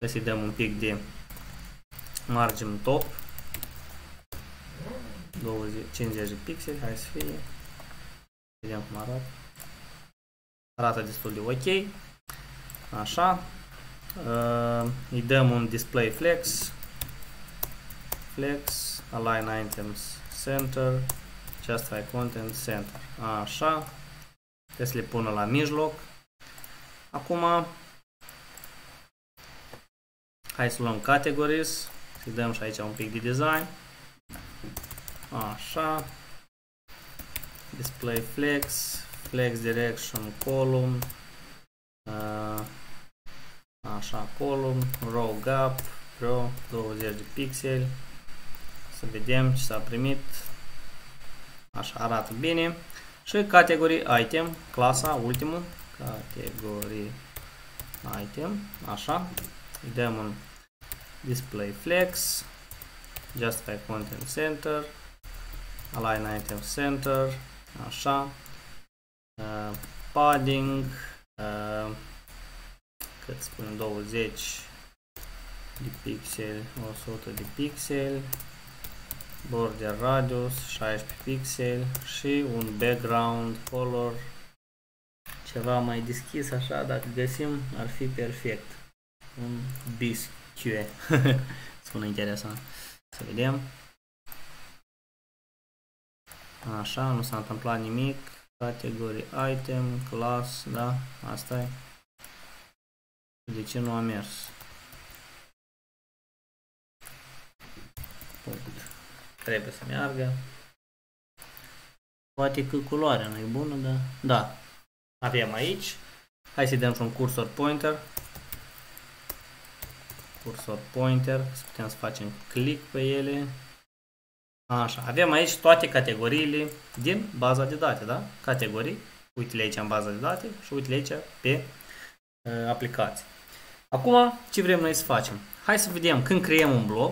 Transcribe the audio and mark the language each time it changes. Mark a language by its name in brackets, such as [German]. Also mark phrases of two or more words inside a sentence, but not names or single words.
[Romanian] Să-i dăm un pic de [English] margin top. [Romanian] 50 de pixeli, hai să fie. Vedem cum arată. Arată destul de ok. Așa. Îi dăm un [English] display flex. Flex, align items center, justify content center. [Romanian] Așa. Trebuie să le pună la mijloc. Acum hai să luăm [English] categories. [Romanian] Să-i dăm și aici un pic de design. Așa. [English] Display flex, flex direction column. [Romanian] Așa, [English] column, row gap, row [Romanian] 20 de pixeli. Să vedem ce s-a primit. Așa, arată bine. Și [English] category item, [Romanian] clasa, ultimul. [English] Category item, așa. [Romanian] Îi dăm un [English] display flex, justify content center, align item center, [Romanian] așa. Padding, cât spunem, 20 de pixeli, 100 de pixeli, [English] border radius [Romanian] 16 pixeli și un [English] background color [Romanian] ceva mai deschis, așa, dacă găsim ar fi perfect. Un biscuit. Sună interesant. Să vedem. Așa, nu s-a întâmplat nimic. [English] Category item, class, [Romanian] da, asta e. De ce nu a mers? Punct. Trebuie să meargă. Poate că culoarea nu e bună, dar... Da. Avem aici. Hai să dăm și un [English] cursor pointer. Cursor pointer. [Romanian] Să putem să facem click pe ele. Așa. Avem aici toate categoriile din baza de date, da? Categorii. Uite-le aici în baza de date și uite-le aici pe aplicație. Acum, ce vrem noi să facem? Hai să vedem când creăm un blog.